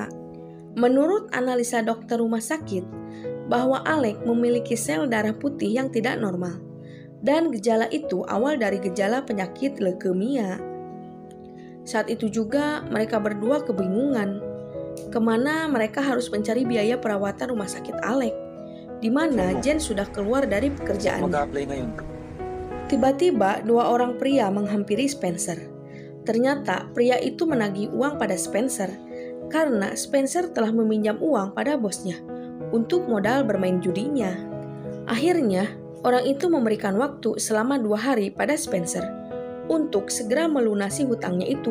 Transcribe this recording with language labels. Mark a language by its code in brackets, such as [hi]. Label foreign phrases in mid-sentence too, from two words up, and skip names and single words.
[id] Menurut analisa dokter rumah sakit, bahwa Alec memiliki sel darah putih yang tidak normal. Dan gejala itu awal dari gejala penyakit leukemia. Saat itu juga mereka berdua kebingungan kemana mereka harus mencari biaya perawatan rumah sakit Alec, di mana Jen sudah keluar dari pekerjaannya. [tl] Mag-a-apply ngayon. [id] Tiba-tiba 2 orang pria menghampiri Spencer. Ternyata pria itu menagih uang pada Spencer karena Spencer telah meminjam uang pada bosnya untuk modal bermain judinya. Akhirnya orang itu memberikan waktu selama 2 hari pada Spencer untuk segera melunasi hutangnya itu.